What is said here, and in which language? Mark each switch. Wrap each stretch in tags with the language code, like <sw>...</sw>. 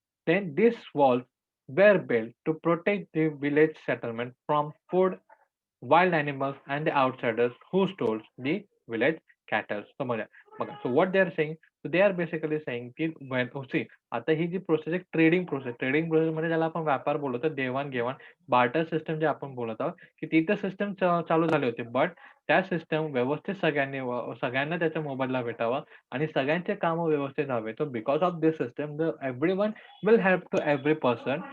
<en>Then these walls were built to protect the village settlement from food, wild animals, and the outsiders who stole the village cattle.</en> <mr>समजलं. बघा.</mr> <en>So what they are saying, so they are basically saying</en> <mr>की आता ही जी process आहे trading process मध्ये ज्याला आपण व्यापार बोलतो, देवाण-घेवाण, बार्टर सिस्टम जे आपण बोलत आहोत, की ती तर सिस्टम चालू झाली होती. बट त्या सिस्टम व्यवस्थित सगळ्यांना त्याचा मोबदला भेटावा आणि सगळ्यांचे कामं व्यवस्थित व्हावे.</mr> <en>So because of this system, everyone will help to every person.</en>